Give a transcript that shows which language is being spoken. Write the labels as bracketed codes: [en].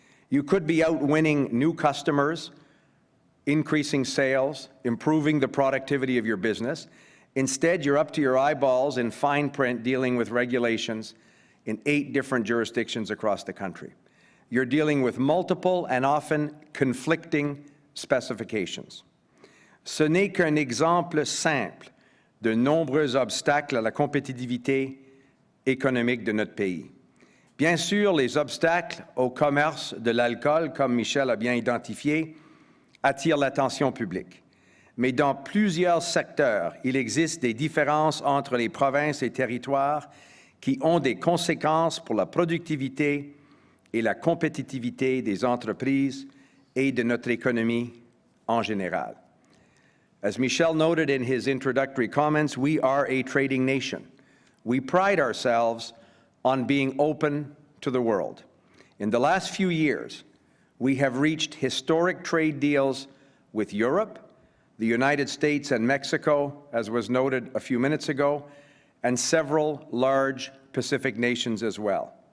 [en] You could be out winning new customers, increasing sales, improving the productivity of your business. Instead, you're up to your eyeballs in fine print dealing with regulations in 8 different jurisdictions across the country. You're dealing with multiple and often conflicting specifications. [fr] Ce n'est qu'un exemple simple de nombreux obstacles à la compétitivité économique de notre pays. Bien sûr, les obstacles au commerce de l'alcool, comme Michel a bien identifié, attirent l'attention publique. Mais dans plusieurs secteurs, il existe des différences entre les provinces et territoires qui ont des conséquences pour la productivité et la compétitivité des entreprises et de notre économie en général. [en] As Michel noted in his introductory comments, we are a trading nation. We pride ourselves on being open to the world. In the last few years, We have reached historic trade deals with Europe, the United States and Mexico, as was noted a few minutes ago, and several large Pacific nations as well.